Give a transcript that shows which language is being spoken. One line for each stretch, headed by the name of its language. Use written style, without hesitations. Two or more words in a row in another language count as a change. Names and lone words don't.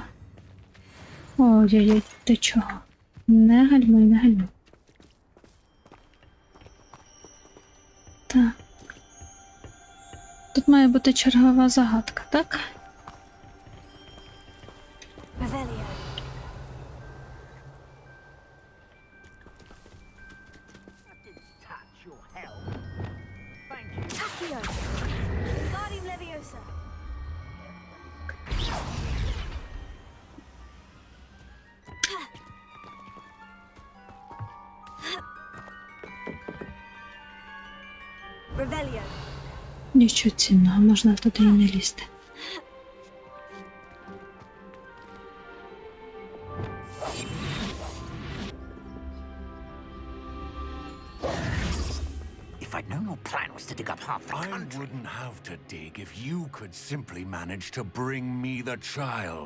Ukrainian: Ой-ой-ой, ти чого? Не гальмуй, не гальмуй. Так. Тут має бути чергова загадка, так? Revelio. Accio. Guardian Leviosa. Revelio. Нічого цінного, можна туди і не лізти.
English: If I'd known your plan was to dig up half the I country. wouldn't have to dig if you could simply manage to bring me the child.